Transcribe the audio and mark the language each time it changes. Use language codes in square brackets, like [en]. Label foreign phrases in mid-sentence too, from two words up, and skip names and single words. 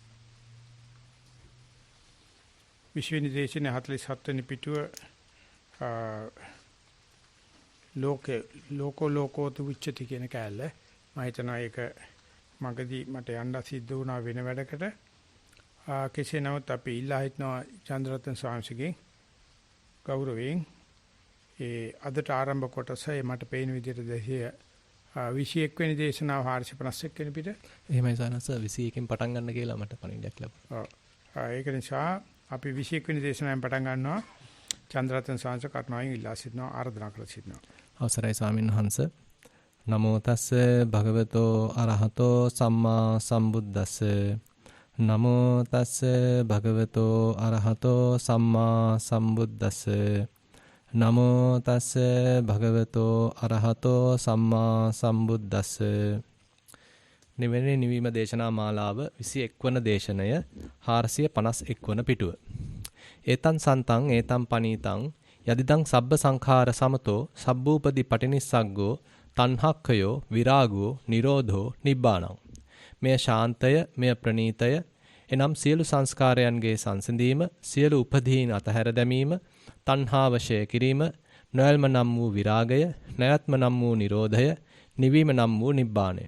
[si] විශ්ව නිදේශන 47 වෙනි පිටුව ලෝකෝතු විච්චති කියන කැලල මම හිතනවා ඒක මගදී මට යන්න සිද්ධ වුණා වෙන වැඩකට කෙසේ නමුත් අපි ඉල්ලා හිටනවා චන්ද්‍රරත්න ස්වාමීන්ගේ ගෞරවයෙන් ඒ අදට ආරම්භ කොටසේ මට පේන විදිහට 21 වෙනි දේශනාව 451 වෙනි පිට එහෙමයි සානස 21කින් පටන් ගන්න කියලා මට පණිවිඩයක් ලැබුණා. ඔව් ඒක නිසා අපි 21 වෙනි දේශනාවෙන් පටන් ගන්නවා චන්ද්‍රරත්න ස්වාමීන් කරුණාවෙන් ඉල්ලා සිටිනවා ආරාධනා කර සිටිනවා. අවසරයි ස්වාමීන් වහන්ස. [pi] නමෝ තස්ස භගවතෝ අරහතෝ සම්මා සම්බුද්දස්ස. නමෝ තස්ස භගවතෝ අරහතෝ සම්මා සම්බුද්දස්ස. නමෝ තස්ස භගවතෝ අරහතෝ සම්මා සම්බුද්දස්ස. [si] නිවෙන නිවීම දේශනා මාලාව 21 වන දේශනය 451 වන පිටුව. [pi] ඒතං සන්තං ඒතං පනීතං යදිදං සබ්බ සංඛාර සමතෝ සබ්බූපදී පටිනිස්සග්ගෝ තණ්හක්ඛයෝ විරාගෝ නිරෝධෝ නිබ්බාණං. [si] මෙය ශාන්තය මෙය ප්‍රණීතය එනම් සියලු සංස්කාරයන්ගේ සංසිඳීම සියලු උපදීන් අතහැර දැමීම තණ්හාවශය කිරීම නොයල්ම නම් වූ විරාගය නැවැත්ම නම් වූ නිරෝධය නිවීම නම් වූ නිබ්බාණය.